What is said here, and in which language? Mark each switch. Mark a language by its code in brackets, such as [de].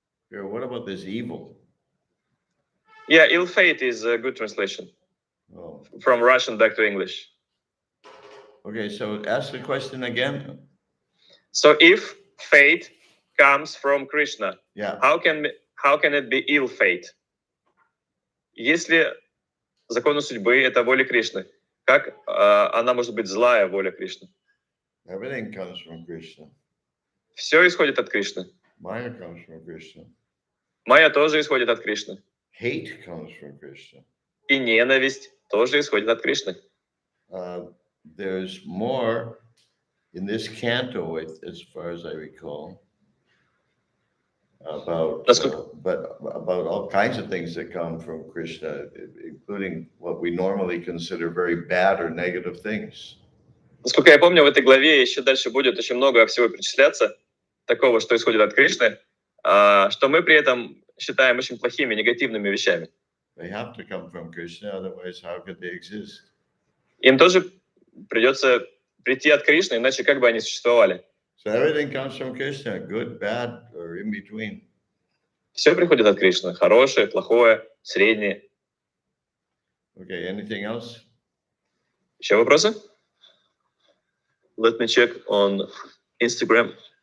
[en] What about this evil? Yeah, ill fate is a good translation. Oh. From Russian back to English. Okay, so ask the question again. So if fate comes from Krishna, yeah, how can it be ill fate? [ru] Если законы судьбы — это воля Кришны, как она может быть злая воля Кришны? [en] Everything comes from Krishna. [ru] Все исходит от Кришны. [en] Maya comes from Krishna. [ru] Майя тоже исходит от Кришны. [en] Hate comes from Krishna. [ru] И ненависть тоже исходит от Кришны. [en] There's more in this canto, as far as I recall, about all kinds of things that come from Krishna, including what we normally consider very bad or negative things. [ru] Насколько я помню, в этой главе еще дальше будет очень много всего перечисляться, такого, что исходит от Кришны, что мы при этом считаем очень плохими, негативными вещами. [en] They have to come from Krishna, otherwise how could they exist? [ru] Им тоже придется прийти от Кришны, иначе как бы они существовали? [en] So everything comes from Krishna, good, bad, or in between. [ru] Все приходит от Кришны, хорошее, плохое, среднее. [en] Okay, anything else? [ru] Еще вопросы? [en] Let me check on Instagram.